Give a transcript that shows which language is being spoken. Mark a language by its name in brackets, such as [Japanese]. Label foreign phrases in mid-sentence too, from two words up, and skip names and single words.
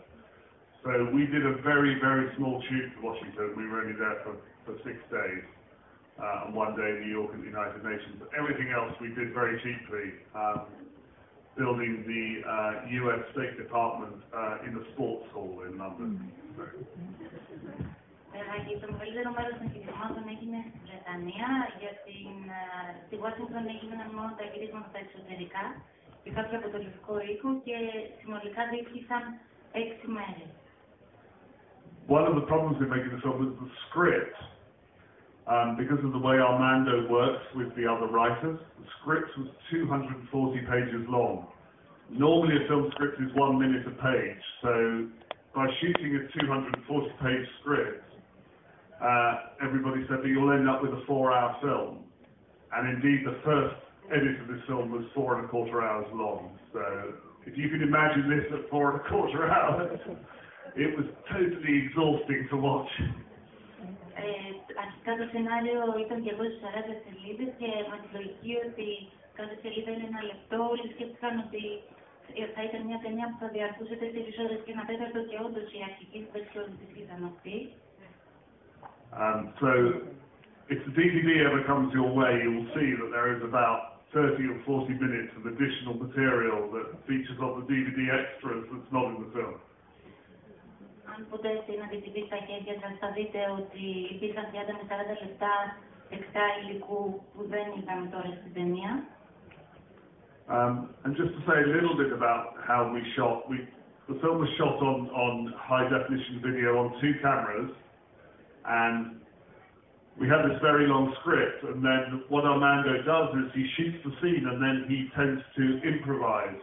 [English] So we did a very, very small shoot to Washington. We were only there for 6 days, and 1 day in New York at the United Nations. But everything else we did very cheaply, building the US State Department in the sports hall in London. [Greek] Το μεγαλύτερο μέρος των γυρισμάτων έγινε στην Βρετανία, γιατί στη Washington έγιναν μόνο τα γυρίσματα στα εξωτερικά και κάποια από το Λευκό Οίκο και συνολικά διήρκησαν 6 μέρες. [English] One of the problems in making the film was the script. Because of the way Armando works with the other writers, the script was 240 pages long. Normally a film script is 1 minute a page, so by shooting a 240-page script, everybody said that you'll end up with a 4-hour film. And indeed the first edit of this film was 4¼ hours long. So if you can imagine this at 4¼ hours, it was totally exhausting to watch. [Greek] Αρχικά το σενάριο ήταν και εγώ στις 40 σελίδες και με τη λογική ότι κάθε σελίδα είναι 1 λεπτό, όλοι σκέφτηκαν ότι θα ήταν μια ταινία που θα διαρκούσε 4 ώρες και 1/4 και όντως η αρχική βερσιόν της ήταν αυτή. [English] So if the DVD ever comes your way, you will see that there is about 30 or 40 minutes of additional material that features on the DVD extras that's not in the film. [Greek] Αν ποτέ στην DVD στα χέρια σας θα δείτε ότι υπήρχαν 30 με 40 λεπτά εξτρά υλικού που δεν είδαμε τώρα στην ταινία. [English] And just to say a little bit about how we shot, the film was shot on high definition video on 2 cameras, and we had this very long script, and then what Armando does is he shoots the scene and then he tends to improvise.